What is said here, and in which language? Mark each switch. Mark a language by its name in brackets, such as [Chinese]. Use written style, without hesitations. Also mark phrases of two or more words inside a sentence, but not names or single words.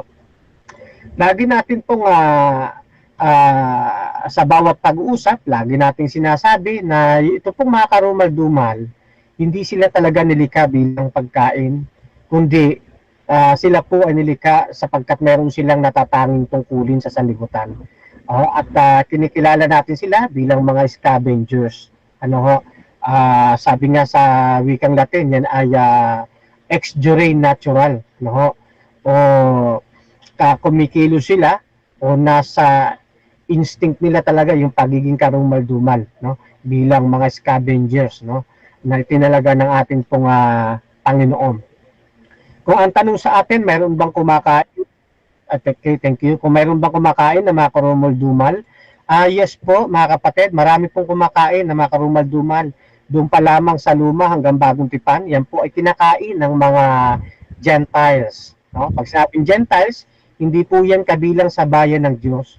[Filipino] Lagi natin pong sa bawat pag-uusap, lagi nating sinasabi na ito pong mga karumal-dumal, hindi sila talaga nilikha bilang pagkain, kundi sila po ay nilikha sapagkat meron silang natatanging tungkulin sa sanlibutan. At kinikilala natin sila bilang mga scavengers. Ano ho? Sabi nga sa wikang Latin, yan ay [Latin] ex jure natural. [Filipino] Ano ho? O kumikilo sila o nasa instinct nila talaga yung pagiging karumal-dumal, no, bilang mga scavengers, no, na itinalaga ng ating pong Panginoon. Kung ang tanong sa atin, mayroon bang kumakain? [English] Okay, thank you. [Filipino] Kung mayroon bang kumakain na mga karumal-dumal? Yes po, mga kapatid, marami pong kumakain na mga karumal-dumal. Doon pa lamang sa luma hanggang bagong tipan, yan po ay kinakain ng mga Gentiles. No? Pag sinabing Gentiles, hindi po yan kabilang sa bayan ng Diyos.